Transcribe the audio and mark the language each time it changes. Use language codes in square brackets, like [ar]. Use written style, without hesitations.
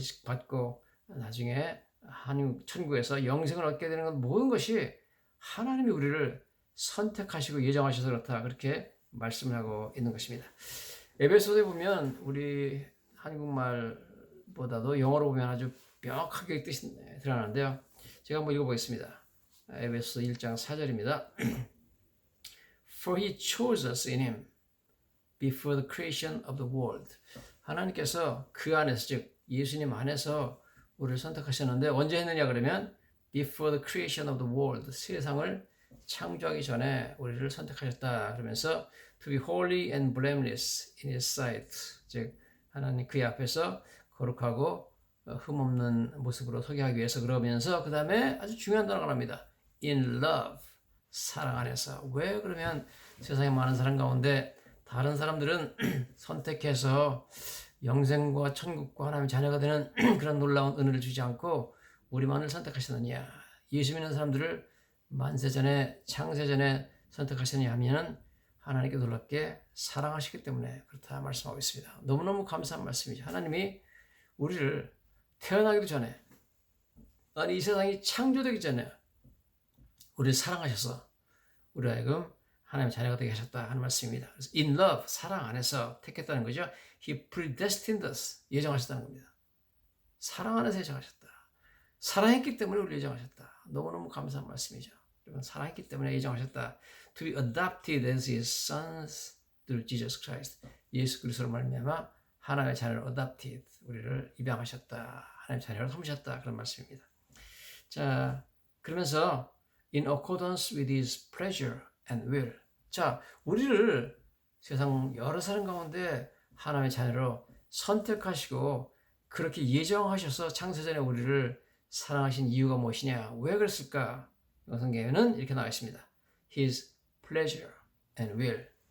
[ko] 받고 나중에 하나님 천국에서 영생을 얻게 되는 건 모든 것이 하나님이 우리를 선택하시고 예정하셔서 그렇다, 그렇게 말씀을 하고 있는 것입니다. 에베소서에 보면 우리 한국말보다도 영어로 보면 아주 명확하게 뜻이 드러나는데요. 제가 한번 읽어보겠습니다. 에베소서 1장 4절입니다. [en] For he chose us in him before the creation of the world. [ko] 하나님께서 그 안에서, 즉 예수님 안에서 우리를 선택하셨는데 언제 했느냐 그러면 [en] before the creation of the world, [ko] 세상을 창조하기 전에 우리를 선택하셨다. 그러면서 [en] to be holy and blameless in his sight, [ko] 즉 하나님 그의 앞에서 거룩하고 흠없는 모습으로 서게 하기 위해서, 그러면서 그 다음에 아주 중요한 단어가 나옵니다. [en] in love, [ko] 사랑 안에서. 왜 그러면 세상에 많은 사람 가운데 다른 사람들은 선택해서 영생과 천국과 하나님의 자녀가 되는 그런 놀라운 은혜를 주지 않고 우리만을 선택하셨느냐? 예수 믿는 사람들을 만세전에 창세전에 선택하셨느냐 하면 하나님께 놀랍게 사랑하시기 때문에 그렇다 말씀하고 있습니다. 너무너무 감사한 말씀이죠. 하나님이 우리를 태어나기도 전에, 아니 이 세상이 창조되기 전에 우리를 사랑하셔서 우리 하여금 하나님의 자녀가 되게 하셨다 하는 말씀입니다. 그래서 [en] in love, [ko] 사랑 안에서 택했다는 거죠. [en] He predestined us, [ko] 예정하셨다는 겁니다. 사랑 안에서 예정하셨다. 사랑했기 때문에 우리 예정하셨다. 너무너무 감사한 말씀이죠. 여러분, 사랑했기 때문에 예정하셨다. [en] To be adopted as his sons through Jesus Christ. [ko] 예수 그리스도로 말미암아 하나님의 자녀를 adopted, 우리를 입양하셨다. 하나님의 자녀로 삼으셨다. 그런 말씀입니다. 자, 그러면서 [en] in accordance with his pleasure and will. [ko] 자, 우리를 세상 여러 사람 가운데 하나님의 자녀로 선택하시고 그렇게 예정하셔서 창세전에 우리를 사랑하신 이유가 무엇이냐? 왜 그랬을까? 성경에는 이렇게 나와 있습니다. [en] His pleasure and will.